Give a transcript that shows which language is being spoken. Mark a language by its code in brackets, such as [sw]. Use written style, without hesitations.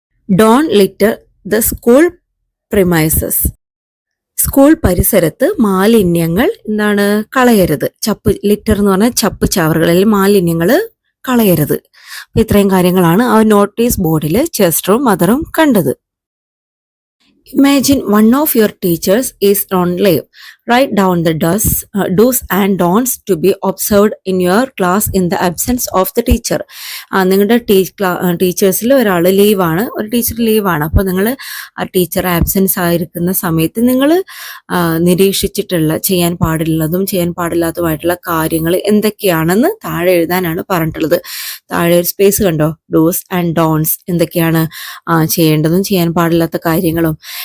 [en] don't litter the school premises, [ml] school പരിസരത്ത് മാലിന്യങ്ങൾ കളയരുത്. ലിറ്റർ എന്ന് പറഞ്ഞാൽ ചപ്പ് ചവറുകളിൽ മാലിന്യങ്ങൾ കളയരുത്. ഇത്രയും കാര്യങ്ങളാണ് ആ നോട്ടീസ് ബോർഡിൽ ചെസ്റ്ററും മദറും കണ്ടത്. [en] Imagine one of your teachers is on leave. Write down the do's and don'ts to be observed in your class in the absence of the teacher. [ml] നിങ്ങളുടെ ടീച്ചേഴ്സിൽ ഒരാൾ ലീവാണ്, ഒരു ടീച്ചർ ലീവാണ്. അപ്പോൾ നിങ്ങൾ ആ ടീച്ചർ ആബ്സെൻസ് ആയിരിക്കുന്ന സമയത്ത് നിങ്ങൾ നിരീക്ഷിച്ചിട്ടുള്ള ചെയ്യാൻ പാടുള്ളതും ചെയ്യാൻ പാടില്ലാത്തതുമായിട്ടുള്ള കാര്യങ്ങൾ എന്തൊക്കെയാണെന്ന് താഴെ എഴുതാനാണ് പറഞ്ഞിട്ടുള്ളത്. താഴെ ഒരു സ്പേസ് കണ്ടോ, ഡൂസ് ആൻഡ് ഡോൺസ് എന്തൊക്കെയാണ് ചെയ്യേണ്ടതും ചെയ്യാൻ പാടില്ലാത്ത കാര്യങ്ങളും.